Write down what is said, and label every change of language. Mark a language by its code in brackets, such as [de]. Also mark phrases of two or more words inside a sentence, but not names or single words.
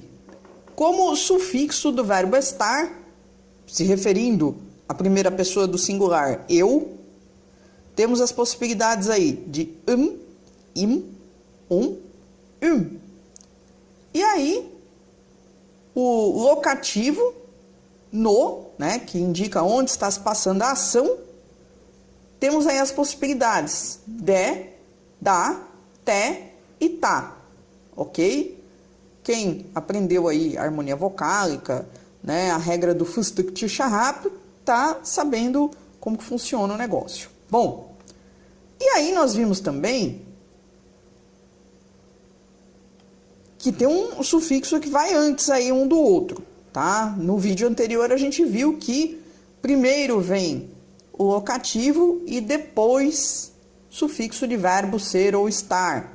[pt] Como o sufixo do verbo estar, se referindo à primeira pessoa do singular, eu, temos as possibilidades aí de im, E aí, o locativo, no, né, que indica onde está se passando a ação, temos aí as possibilidades de, da, te e tá. Ok? Quem aprendeu aí a harmonia vocálica, né, a regra do [tr] fıstık çı şarap, [pt] tá sabendo como que funciona o negócio. Bom, e aí nós vimos também que tem um sufixo que vai antes aí um do outro, tá? No vídeo anterior a gente viu que primeiro vem o locativo e depois sufixo de verbo ser ou estar.